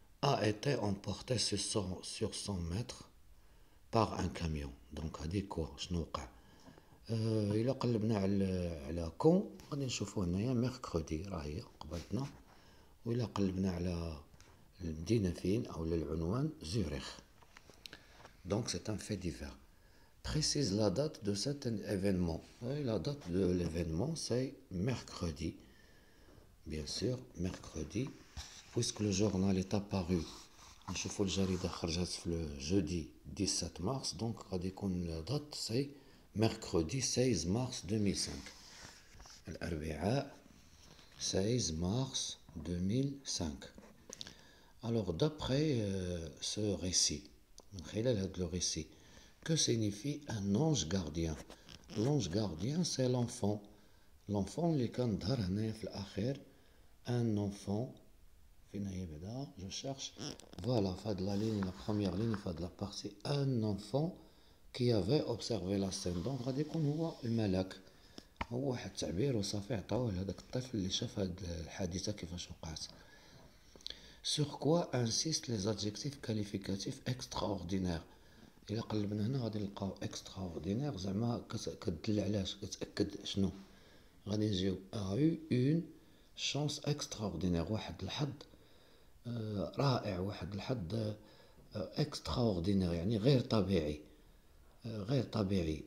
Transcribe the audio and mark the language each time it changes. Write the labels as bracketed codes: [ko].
[fr] a été emporté sur 100 mètres par un camion. [ar] دونك هادي كوا شنو وقع. الا قلبنا على كون غادي نشوفوا هنايا ميركودي راه هي قبلتنا، وإلا قلبنا على المدينة فين أو للعنوان زوريخ. [fr] Donc c'est un fait divers. Précise la date de cet événement. Et la date de l'événement c'est mercredi. Bien sûr, mercredi, puisque le journal est apparu. [ar] نشوفوا الجريدة خرجت في [fr] le jeudi 17 mars, donc [ar] غادي يكون [fr] la date c'est mercredi 16 mars 2005. [ar] الأربعاء 16 mars 2005. [fr] Alors d'après ce récit, le récit, que signifie un ange gardien? L'ange gardien c'est l'enfant. L'enfant [ar] اللي كان ظهر هنايا في الأخير. [fr] Un enfant. [ar] فين هي بعدا؟ [fr] Je cherche. Voilà, [ar] فهاد [fr] لا ligne, la première ligne, فهاد la partie. Un enfant qui avait observé la scène. [ar] Donc غادي يكون هو الملاك. هو واحد التعبير وصافي عطاوه لهداك الطفل اللي شاف هاد الحادثة كيفاش وقعت. [fr] Sur quoi insistent les adjectifs qualificatifs extraordinaires. [ar] إلا قلبنا هنا غادي نلقاو extraordinaire زعما كتدل علاش، كتأكد شنو. غادي نجيو [fr] a eu une chance extraordinaire، [ar] واحد الحظ رائع، واحد الحظ extraordinaire يعني غير طبيعي، غير طبيعي.